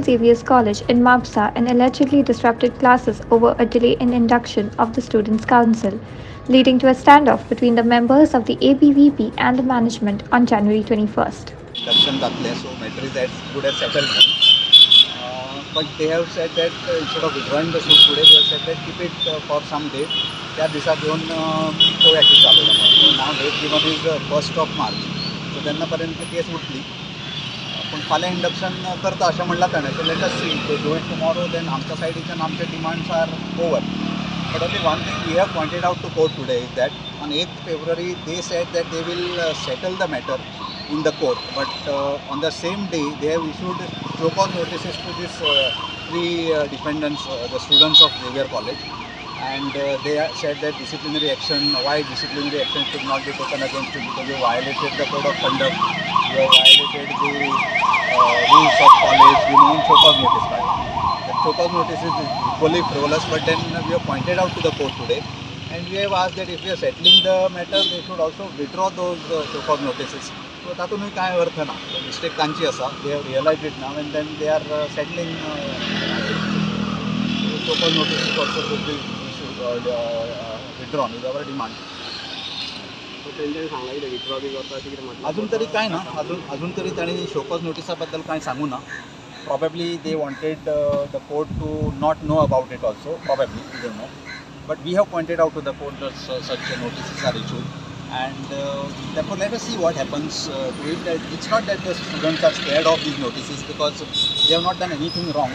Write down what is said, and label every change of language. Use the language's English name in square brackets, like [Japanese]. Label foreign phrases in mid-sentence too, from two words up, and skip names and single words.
[English] Xavier's College in Mapsa and allegedly disrupted classes over a delay in induction of the Students' Council, leading to a standoff between the members of the ABVP and the management on January 21st. Induction जातले, so matter is as good as settled. But they have said that instead of withdrawing the suit today, they have said that keep it for some date. [Konkani] त्या दिवसाक घेऊन पळोवया कितें जालें. [English] So now date given is 1st of March. [Konkani] So तेन्नापर्यंत केस उठली. पण फाल्यां इंडक्शन करता अशें म्हणलां ताणें. [English] So let us see. They do it tomorrow, then [Konkani] आमच्या सायडीच्यान आमचे [English] demands are over. But only one thing we have pointed out to court today is that on 8th February they said that they will settle the matter in the court. But on the same day they have issued show-cause notices to these three defendants, the students of Xavier College. And they said that disciplinary action, why disciplinary action should not be taken against you because you violated the code of conduct, you have violated the rules of college, you know, in show-cause notice. The show-cause notice is equally frivolous, but then we have pointed out to the court today and we have asked that if we are settling the matter, they should also withdraw those show-cause notices. [Konkani] So तातूंत कांय अर्थ ना, मिस्टेक तांची आसा, [English] they have realized it now and then they are settling show-cause notices also should be withdrawn is our demand. [Konkani] अजून तरी काय ना, अजून तरी ताणी शोकॉज नोटिसा बद्दल काय सांगू ना. [English] Probably they wanted the court to not know about it also, probably, we don't know. But we have pointed out to the court that such notices are issued. And therefore let us see what happens to it. It's not that the students are scared of these notices because they have not done anything wrong.